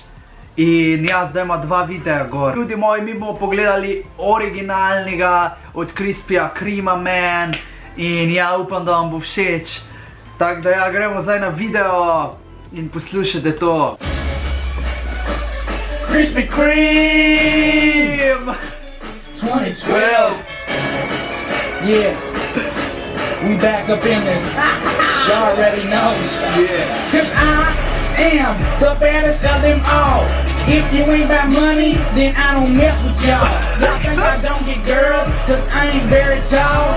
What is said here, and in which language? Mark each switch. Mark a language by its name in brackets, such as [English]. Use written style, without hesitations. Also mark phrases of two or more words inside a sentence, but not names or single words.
[Slovenian] In ja, zdaj ima dva videa gor. Ljudi moji, mi bomo pogledali originalnega od Krispyja Krema, man. In ja, upam, da vam bo všeč. Tako da ja, gremo zdaj na video in poslušajte to. Krispy Kreme 2012. [English] Yeah, we back up in this. Y'all already know. Yeah. Cause I am the baddest of them all. If you ain't about money, then I don't mess with y'all. Y'all think I don't get girls, cause I ain't very tall.